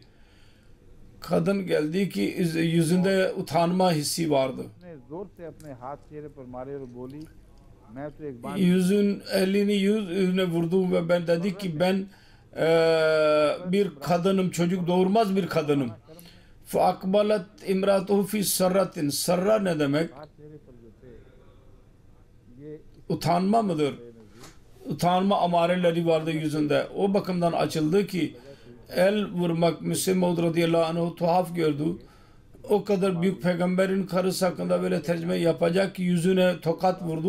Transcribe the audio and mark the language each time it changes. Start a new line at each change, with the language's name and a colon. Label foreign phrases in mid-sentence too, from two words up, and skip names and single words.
Turkish: Kadın geldi ki yüzünde utanma hissi vardı. Elini yüzüne vurdu ve ben dedi ki ben bir kadınım, çocuk doğurmaz bir kadınım.
Arabic: فَاَقْبَلَتْ اِمْرَاتُهُ فِي سَرَّةٍ.
Turkish: Sarra ne demek? Utanma mıdır? Utanma amareleri vardı yüzünde. O bakımdan açıldı ki el vurmak Müslim
Arabic: رضي الله عنه
Turkish: tuhaf gördü. O kadar büyük peygamberin karısı hakkında böyle tercüme yapacak ki yüzüne tokat vurdu.